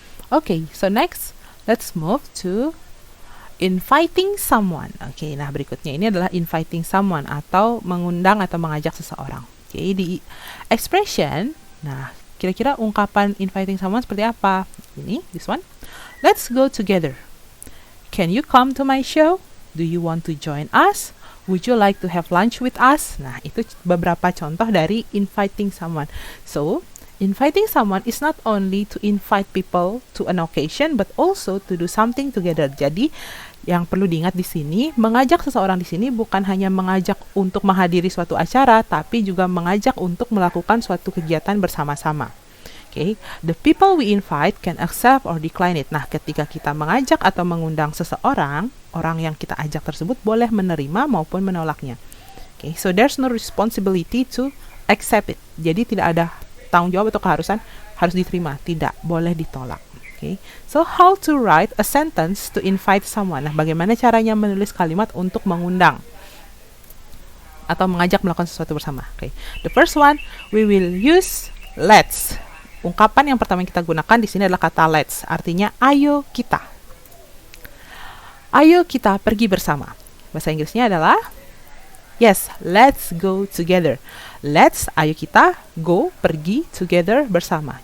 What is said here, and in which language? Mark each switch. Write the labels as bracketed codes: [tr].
[en] Okay, so next let's move to inviting someone. [id] Oke, nah berikutnya ini adalah inviting someone atau mengundang atau mengajak seseorang. Oke, di expression, nah kira-kira ungkapan inviting someone seperti apa? Ini, [en] this one. Let's go together. Can you come to my show? Do you want to join us? Would you like to have lunch with us? [id] Nah, itu beberapa contoh dari inviting someone. [en] So, inviting someone is not only to invite people to an occasion, but also to do something together. [id] Jadi, yang perlu diingat di sini, mengajak seseorang di sini bukan hanya mengajak untuk menghadiri suatu acara, tapi juga mengajak untuk melakukan suatu kegiatan bersama-sama. [en] Okay, the people we invite can accept or decline it. [id] Nah, ketika kita mengajak atau mengundang seseorang, orang yang kita ajak tersebut boleh menerima maupun menolaknya. [en] Okay, so there's no responsibility to accept it. [id] Jadi tidak ada tanggung jawab atau keharusan harus diterima, tidak boleh ditolak. Okay. [en] So how to write a sentence to invite someone? [id] Nah, bagaimana caranya menulis kalimat untuk mengundang atau mengajak melakukan sesuatu bersama? [en] Okay. The first one, we will use let's. [id] Ungkapan yang pertama yang kita gunakan di sini adalah kata let's, artinya ayo kita. Ayo kita pergi bersama. Bahasa Inggrisnya adalah [en] yes, let's go together. [id] Let's, ayo kita, go, pergi, together, bersama.